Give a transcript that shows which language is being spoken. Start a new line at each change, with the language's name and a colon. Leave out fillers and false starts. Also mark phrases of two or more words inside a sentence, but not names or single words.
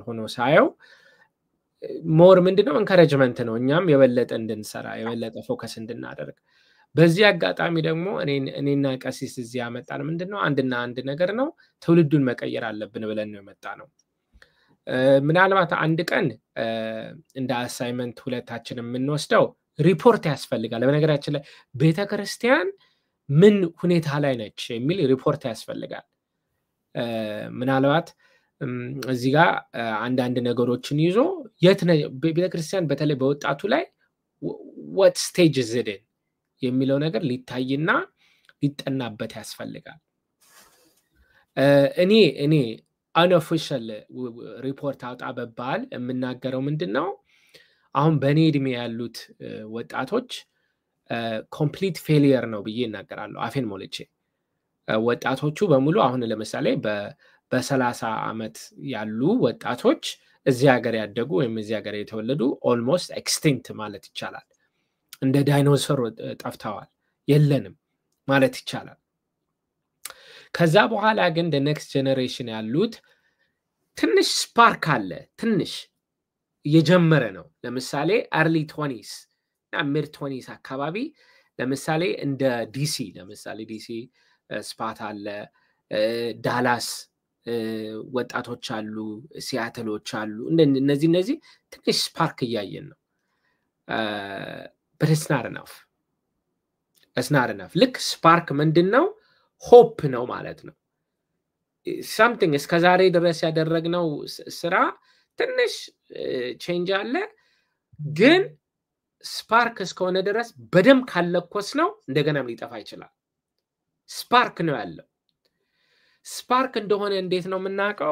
Amharic: ሆኖ ሳየው ሞር ምንድነው ኢንካሬጅመንት ነው፣ እኛም የበለጠ እንድንሰራ የበለጠ ፎከስ እንድናደርግ። በዚህ አጋጣሚ ደግሞ እኔና ቀሲስ እዚህ ያመጣን ምንድነው አንድ ነገር ነው፣ ትውልዱን መቀየር አለብን ብለን ነው የመጣነው። ምናልባት አንድ ቀን እንደ አሳይመንት ሁለታችን የምንወስደው ሪፖርት ያስፈልጋል። በነገራችን ላይ ቤተክርስቲያን ምን ሁኔታ ላይ ነች የሚል ሪፖርት ያስፈልጋል። ምናልባት እዚህ ጋር አንዳንድ ነገሮችን ይዞ ቤተክርስቲያን በተለይ በወጣቱ ላይ
English: what stage is it in
Amharic: የሚለው ነገር ሊታይና ሊጠናበት ያስፈልጋል። እኔ unofficial ሪፖርት አውጣ በባል የምናገረው ምንድነው አሁን በኔ እድሜ ያሉት ወጣቶች
English: complete failure
Amharic: ነው ብዬ እናገራለሁ አፌን ሞልቼ። ወጣቶቹ በሙሉ አሁን ለምሳሌ በ30 ዓመት ያሉ ወጣቶች እዚህ ሀገር ያደጉ ወይም እዚህ ሀገር የተወለዱ
English: almost extinct
Amharic: ማለት ይቻላል። እንደ ዳይኖሰር ጠፍተዋል፣ የለንም ማለት ይቻላል። ከዛ በኋላ ግን
English: the next generation
Amharic: ያሉት ትንሽ ስፓርክ አለ፣ ትንሽ እየጀመረ ነው። ለምሳሌ
English: early 20s
Amharic: እና
English: mid 20s
Amharic: አካባቢ ለምሳሌ እንደ ዲሲ ለምሳሌ ዲሲ ስፓት አለ፣ ዳላስ ወጣቶች አሉ፣ ሲያትሎች አሉ። እነዚህ ትንሽ ስፓርክ እያየን ነው።
English: but it's not
Amharic: enough ልክ ስፓርክ ምንድነው ሆፕ ነው ማለት ነው። something እስከዛሬ ድረስ ያደረግነው ስራ ትንሽ ቼንጅ አለ፣ ግን ስፓርክ እስከሆነ ድረስ በደም ካለኮስ ነው እንደገናም ሊጠፋ ይችላል። ስፓርክ ነው ያለው። ስፓርክ እንደሆነ እንዴት ነው የምናውቀው?